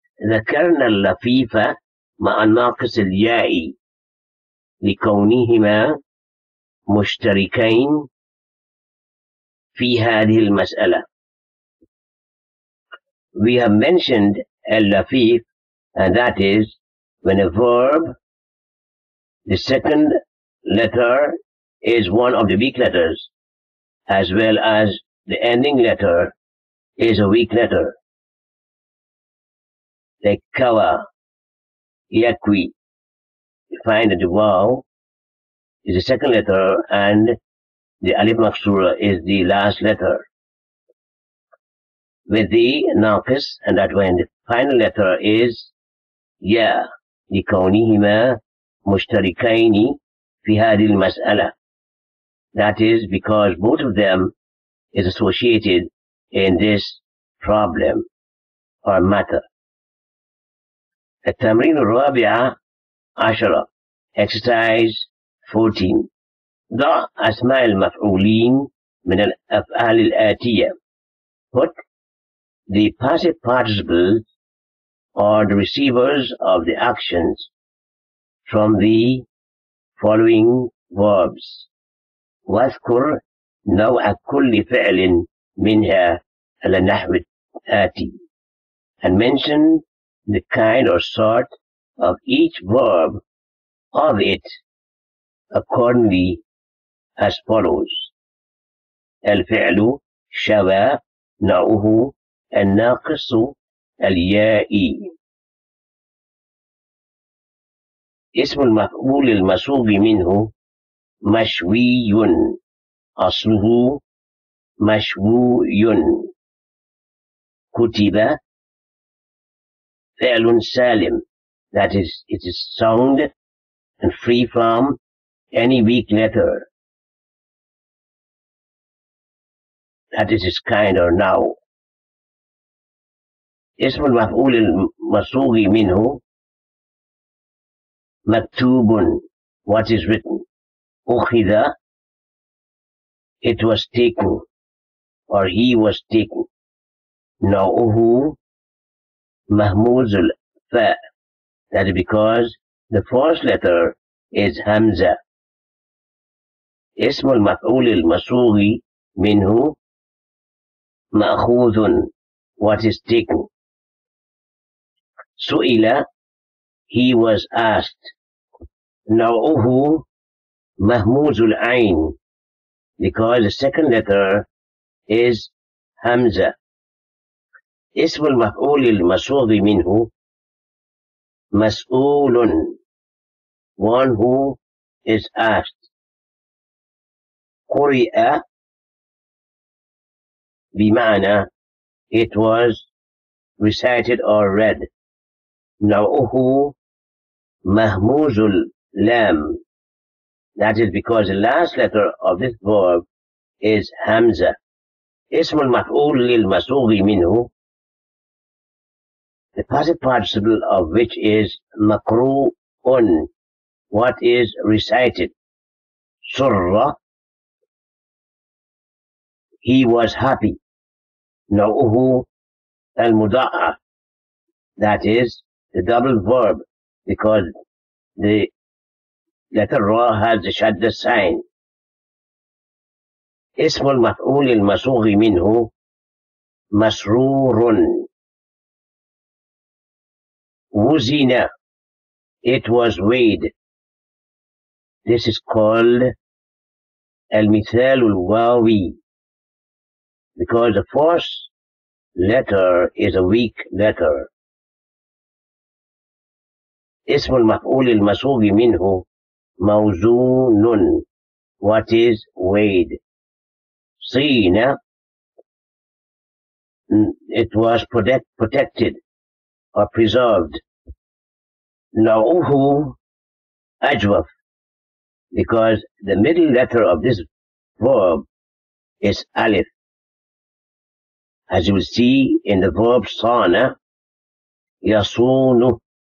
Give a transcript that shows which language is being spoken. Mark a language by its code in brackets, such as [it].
[ar] ذكرنا اللفيفة مع الناقص اليائي لكونهما مشتركين في هذه المسألة. [en] We have mentioned اللفيف, and that is when a verb, the second letter is one of the weak letters, as well as the ending letter is a weak letter. Like kawa, yakwi. You find that the waw is the second letter and the alif maksura is the last letter. With the naqis, and that when the final letter is ya, [ar] لكونهما مشتركين في هذه المسألة. [en] That is because both of them is associated in this problem or matter. [ar] التمرين الرابع عشرة [en] exercise 14. [ar] ضع أسماء المفعولين من الأفعال الآتية. [en] Put the passive participles or the receivers of the actions from the following verbs. [ar] واذكر نوع كل فعل منها على نحو الآتي. [en] And mention the kind or sort of each verb of it accordingly as follows: [ar] الفعل شوى نوعه الناقص اليائي. اسم المفعول المصوغ منه مشوي، أصله مشوي. كتب فعل سالم, [en] that is, it is sound and free from any weak letter, that is its kind or now. [ar] اسم المفعول المصوغ منه مكتوب, [en] what is written. أخذ, it was taken or he was taken. [ar] نوعه مهموز الفاء, [en] that is because the first letter is Hamza. [ar] اسم المفعول المصوغ منه مأخوذ, [en] what is taken. سئل, he was asked. [ar] نوعه مهموز العين, [en] because the second letter is Hamza. [ar] اسم المفعول المصوغ منه مسؤول, [en] one who is asked. [ar] قرئ بمعنى [en] it was recited or read. [ar] نوعه مهموز اللام, [en] that is because the last letter of this verb is Hamza. [ar] اسم المفعول المصوغ منه, [en] the passive participle of which is مقروء, what is recited. سر, he was happy. [ar] نوعه المضاعف, [en] that is the double verb because the letter Ra has the shadda sign. [ar] اسم المفعول المصوغ منه مسرور. [en] وزن, it was weighed. This is called المثال الواوي because the first letter is a weak letter. [ar] اسم المفعول المصوغ منه موزون, [en] what is weighed. صين, it was protected or preserved. [ar] نوعه أجوف, [en] because the middle letter of this verb is alif, as you will see in the verb صان يصون.